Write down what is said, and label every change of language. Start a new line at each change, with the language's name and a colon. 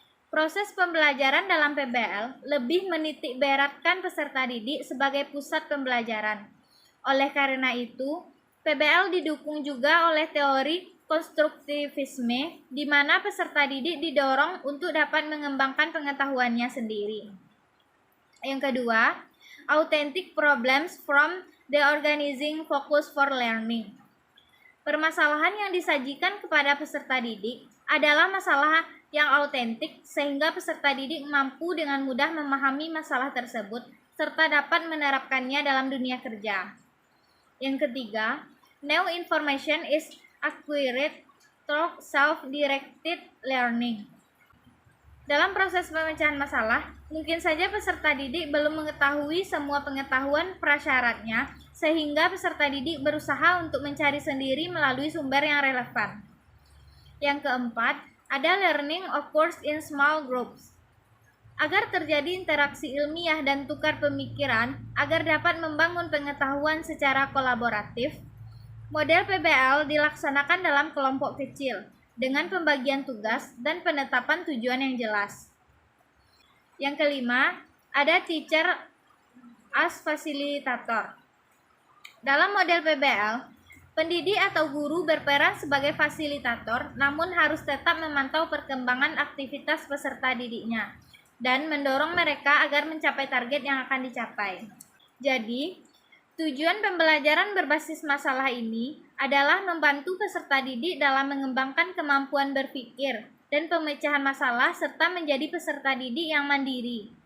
Indonesian: Proses pembelajaran dalam PBL lebih menitik beratkan peserta didik sebagai pusat pembelajaran. Oleh karena itu, PBL didukung juga oleh teori konstruktivisme, di mana peserta didik didorong untuk dapat mengembangkan pengetahuannya sendiri. Yang kedua,
English: authentic problems from the organizing focus for learning.
Indonesian: Permasalahan yang disajikan kepada peserta didik adalah masalah yang autentik sehingga peserta didik mampu dengan mudah memahami masalah tersebut serta dapat menerapkannya dalam dunia kerja. Yang ketiga,
English: new information is acquired through self-directed learning.
Indonesian: Dalam proses pemecahan masalah, mungkin saja peserta didik belum mengetahui semua pengetahuan prasyaratnya, sehingga peserta didik berusaha untuk mencari sendiri melalui sumber yang relevan. Yang keempat, ada
English: learning occurs in small groups.
Indonesian: Agar terjadi interaksi ilmiah dan tukar pemikiran, agar dapat membangun pengetahuan secara kolaboratif, model PBL dilaksanakan dalam kelompok kecil, dengan pembagian tugas dan penetapan tujuan yang jelas. Yang kelima, ada
English: teacher as
Indonesian: fasilitator. Dalam model PBL, pendidik atau guru berperan sebagai fasilitator, namun harus tetap memantau perkembangan aktivitas peserta didiknya dan mendorong mereka agar mencapai target yang akan dicapai. Jadi, tujuan pembelajaran berbasis masalah ini adalah membantu peserta didik dalam mengembangkan kemampuan berpikir dan pemecahan masalah serta menjadi peserta didik yang mandiri.